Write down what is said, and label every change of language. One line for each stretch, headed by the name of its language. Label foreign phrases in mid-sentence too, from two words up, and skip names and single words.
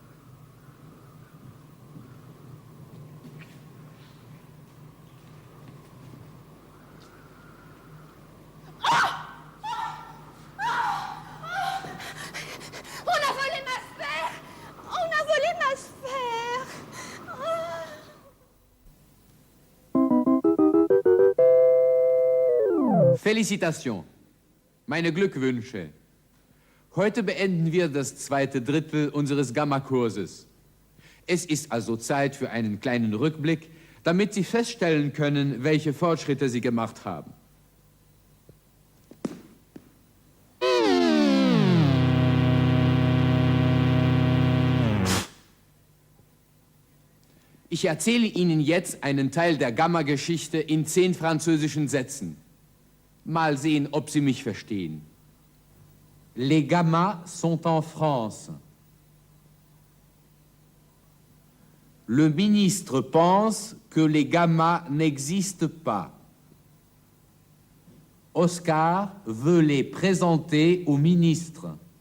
French: On a volé ma sphère! On a volé ma sphère! Felicitations.
German: Meine Glückwünsche. Heute beenden wir das 2. Drittel unseres Gamma-Kurses. Es ist also Zeit für einen kleinen Rückblick, damit Sie feststellen können, welche Fortschritte Sie gemacht haben. Ich erzähle Ihnen jetzt einen Teil der Gamma-Geschichte in 10 französischen Sätzen. Mal sehen, ob Sie mich verstehen.
French: Les gammas sont en France. Le ministre pense que les gammas n'existent pas. Oscar veut les présenter au ministre.